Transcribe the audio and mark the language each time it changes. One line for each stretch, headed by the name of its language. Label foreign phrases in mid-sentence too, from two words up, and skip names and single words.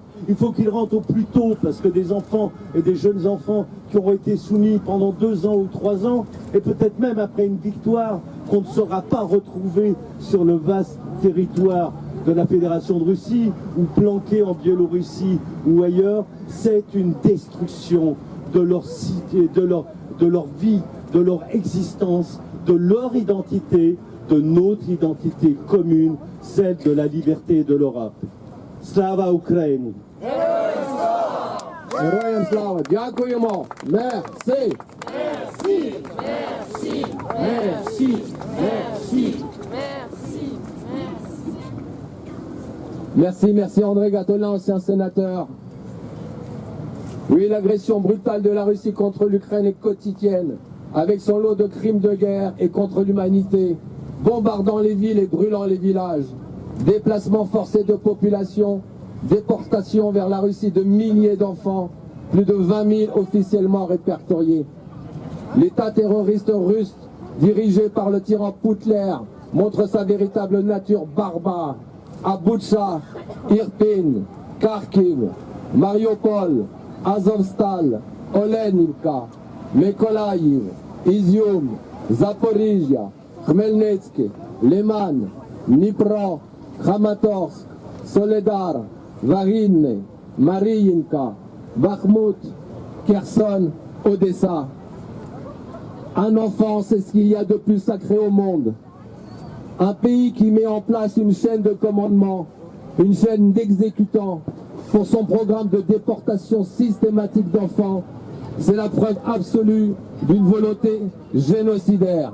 French: Il faut qu'ils rentrent au plus tôt, parce que des enfants et des jeunes enfants qui auront été soumis pendant 2 ans ou 3 ans, et peut-être même après une victoire, qu'on ne saura pas retrouver sur le vaste territoire de la Fédération de Russie, ou planqués en Biélorussie ou ailleurs, c'est une destruction de leur cité, de leur vie, de leur existence, de leur identité, de notre identité commune, celle de la liberté de l'Europe.
Ukrainian: Слава Україні! Героям слава! Дякуємо!
French: Merci! Merci, merci, merci, merci, merci, merci. Merci André Gattolin, ancien sénateur. Oui, l'agression brutale de la Russie contre l'Ukraine est quotidienne, avec son lot de crimes de guerre et contre l'humanité, bombardant les villes et brûlant les villages, déplacements forcés de population, déportation vers la Russie de milliers d'enfants, plus de 20 000 officiellement répertoriés. L'État terroriste russe, dirigé par le tyran Poutler, montre sa véritable nature barbare. À Boutcha, Irpin, Kharkiv, Mariupol, Azovstal, Olenivka, Mykolaiv, Izium, Zaporizhia, Khmelnytsk, Liman, Dnipro, Kramatorsk, Soledar, Varinne, Mariinka, Bakhmut, Kherson, Odessa. Un enfant, c'est ce qu'il y a de plus sacré au monde. Un pays qui met en place une chaîne de commandement, une chaîne d'exécutants pour son programme de déportation systématique d'enfants, c'est la preuve absolue d'une volonté génocidaire.